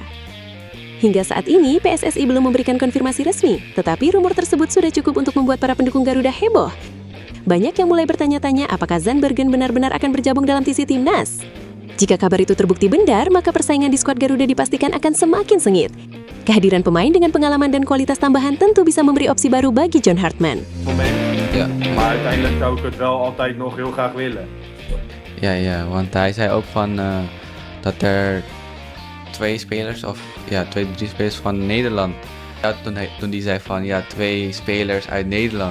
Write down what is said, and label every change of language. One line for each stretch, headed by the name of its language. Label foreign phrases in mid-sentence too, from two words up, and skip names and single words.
Indonesian: Hingga saat ini, PSSI belum memberikan konfirmasi resmi, tetapi rumor tersebut sudah cukup untuk membuat para pendukung Garuda heboh. Banyak yang mulai bertanya-tanya apakah Zandbergen benar-benar akan bergabung dalam TC Timnas. Jika kabar itu terbukti benar, maka persaingan di skuad Garuda dipastikan akan semakin sengit. Kehadiran pemain dengan pengalaman dan kualitas tambahan tentu bisa memberi opsi baru bagi John Hartman.
Dutch: Ja, maar uiteindelijk zou ik het wel altijd nog heel graag willen. Ja, want hij zei ook van dat er twee, drie spelers van Nederland. Ja, toen die zei van ja, 2 spelers uit Nederland.